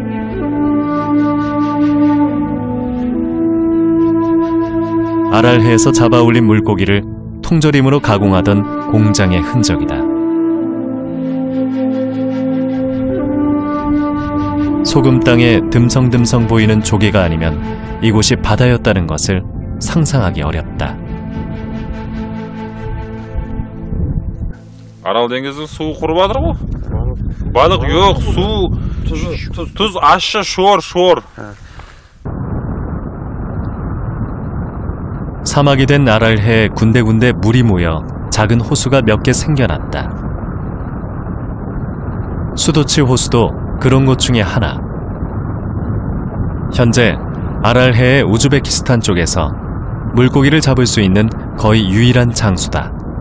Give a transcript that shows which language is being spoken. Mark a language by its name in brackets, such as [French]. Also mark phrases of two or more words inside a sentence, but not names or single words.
[Korean] 아랄해에서 잡아올린 물고기를 통조림으로 가공하던 공장의 흔적이다. 소금 땅에 듬성듬성 보이는 조개가 아니면 이곳이 바다였다는 것을 상상하기 어렵다. [Kazakh] Арал деңгізінің суы құрып жатыр ғой. Балық жоқ, су, тұз ащы, шор. [Korean] 사막이 된 아랄해에 군데군데 물이 모여 작은 호수가 몇 개 생겨났다. 수도치 호수도 그런 곳 중에 하나. 현재 아랄해의 우즈베키스탄 쪽에서 물고기를 잡을 수 있는 거의 유일한 장소다.